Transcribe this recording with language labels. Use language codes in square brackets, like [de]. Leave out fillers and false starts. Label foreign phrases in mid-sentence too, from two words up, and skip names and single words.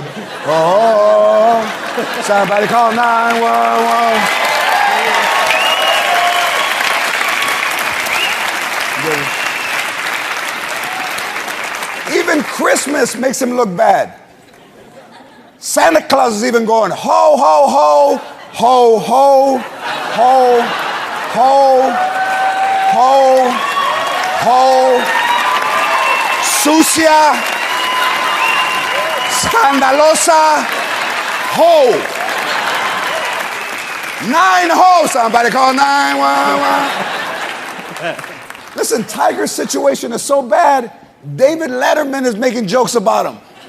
[en] Oh, somebody call 911. Even Christmas makes him look bad. Santa Claus is even going, ho, ho, ho, ho, ho, ho, ho, ho, ho, [es] sucia, scandalosa, ho. [en] 9 ho, somebody call 911. Listen, Tiger's situation is so bad, David Letterman is making jokes about him.